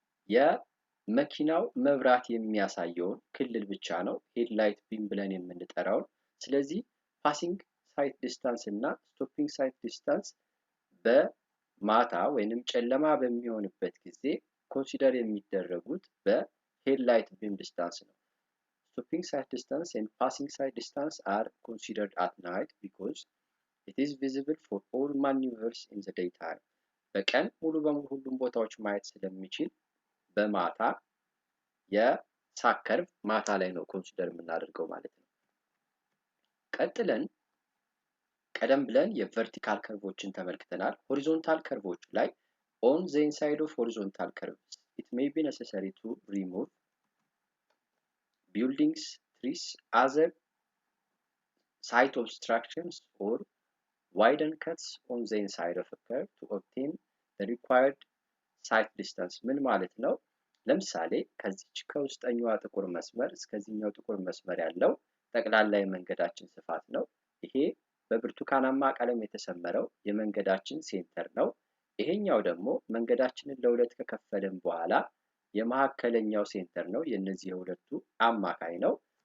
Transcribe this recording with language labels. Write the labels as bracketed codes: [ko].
[am] የመኪናው መብራት የሚያሳየውን ክልል ብቻ ነው፣ ሄድላይት ቢም ብለን የምንጠራውን። ስለዚህ ፓሲንግ ሳይት ዲስታንስ እና ስቶፒንግ ሳይት ዲስታንስ በማታ ወይንም ጨለማ በሚሆንበት ጊዜ ኮንሲደር የሚደረጉት በሄድላይት ቢም ዲስታንስ ነው። [en] Stopping sight distance and passing sight distance are considered at night because it is visible for all maneuvers in the daytime. [am] በቀን ሙሉ በሙሉ ሁሉም ቦታዎች ማየት ስለሚችል በማታ የሳግ ከርቭ ማታ ላይ ነው ኮንሲደር የምናደርገው ማለት ነው። ቀጥለን ቀደም ብለን የቨርቲካል ከርቮችን ተመልክተናል። ሆሪዞንታል ከርቮች ላይ [en] on the inside of horizontal curves it may be necessary to remove buildings, trees, other site obstructions or widen cuts on the inside of a curve to obtain the required sight distance. [am] ምን ማለት ነው? ለምሳሌ ከዚች ከውስጠኛዋ ጥቁር መስመር እስከዚህኛው ጥቁር መስመር ያለው ጠቅላላ የመንገዳችን ስፋት ነው። ይሄ በብርቱካናማ ቀለም የተሰመረው የመንገዳችን ሴንተር ነው። ይሄኛው ደግሞ መንገዳችንን ለሁለት ከከፈለን በኋላ የመሐከለኛው ሴንተር ነው። የነዚህ የሁለቱ አማካይ ነው።